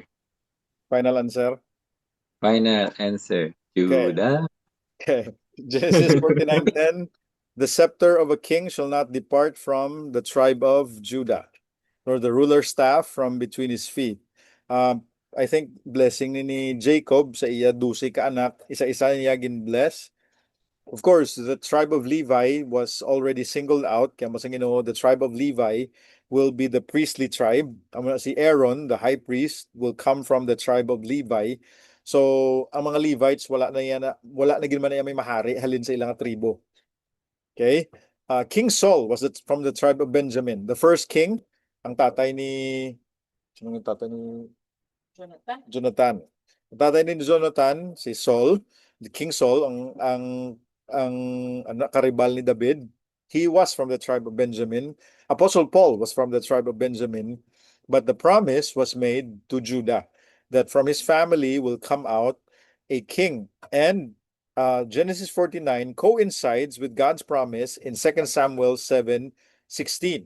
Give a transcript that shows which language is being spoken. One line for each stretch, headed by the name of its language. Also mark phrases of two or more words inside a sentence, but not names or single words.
English: final answer? Final answer, Judah. Okay. Genesis 49:10. The scepter of a king shall not depart from the tribe of Judah, nor the ruler's staff from between his feet. I think
Hiligaynon: blessing ni Jacob sa iya 12 ka anak, isa-isa niya gin-bless.
English: Of course, the tribe of Levi was already singled out.
Hiligaynon: Kaya masang
English: the tribe of Levi will be the priestly tribe. Si Aaron, the high priest, will come from the tribe of Levi. So,
Hiligaynon: ang mga Levites, wala na gin man na may mahari halin sa ilang tribo. Okay?
English: King Saul was from the tribe of Benjamin. The first king,
Filipino: ang tatay ni... Sino yung tatay ni... Jonathan. Ang tatay ni Jonathan, si Saul,
English: the King Saul,
Filipino: ang karibal ni David,
English: he was from the tribe of Benjamin. Apostle Paul was from the tribe of Benjamin, but the promise was made to Judah that from his family will come out a king. And Genesis 49 coincides with God's promise in 2 Samuel 7:16.